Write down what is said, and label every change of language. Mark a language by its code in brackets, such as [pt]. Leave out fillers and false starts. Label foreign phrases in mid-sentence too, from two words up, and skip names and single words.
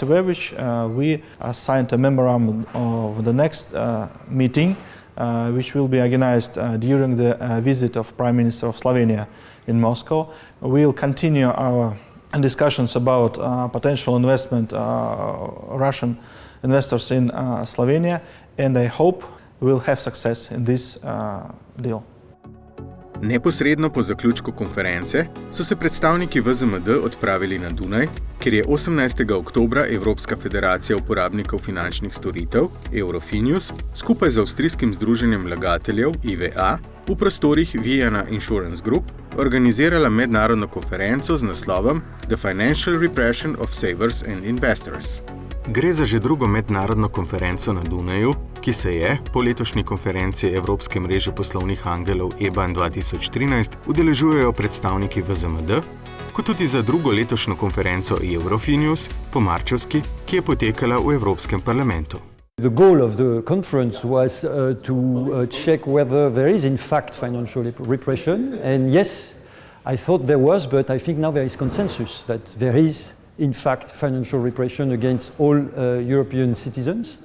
[en] Verbic we signed a memorandum of the next meeting which will be organized during the visit of Prime Minister of Slovenia in Moscow. We will continue our discussions about potential investment Russian investors in Slovenia, and I hope we will have success in this deal. [sl] Neposredno po zaključku konference so se predstavniki VZMD odpravili na Dunaj, kjer je 18. oktobra Evropska federacija uporabnikov finančnih storitev Eurofinius skupaj z avstrijskim združenjem vlagateljev IVA v prostorih Vienna Insurance Group organizirala mednarodno konferenco z naslovom The Financial Repression of Savers and Investors. Gre za že drugo mednarodno konferenco na Dunaju, ki se je, po letošnji konferenci Evropske mreže poslovnih angelov EBAN 2013, udeležujejo predstavniki VZMD, kot tudi za drugo letošnjo konferenco Eurofinius, po marčevski, ki je potekala v Evropskem parlamentu. [en] The goal of the conference was to check whether there is in fact financial repression, and yes, I thought there was, but I think now there is consensus that there is in fact financial repression against all European citizens.